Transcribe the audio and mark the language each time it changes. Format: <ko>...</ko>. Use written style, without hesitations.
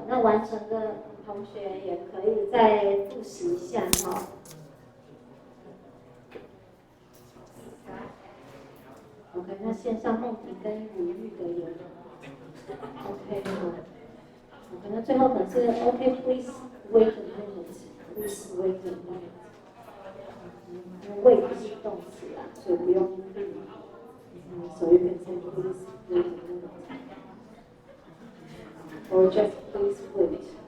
<zh>那完成的同学也可以再复习一下哈。 OK， 那线上梦萍跟如玉的也 OK 好。</zh> <en>OK，</en> <zh>那最后可能是</zh> <en>OK，please wait a minute，please wait a minute。</en> <zh>wait 是动词啦，所以不用定。所以变成</zh> <en>please wait a minute。Or just please wait.</en>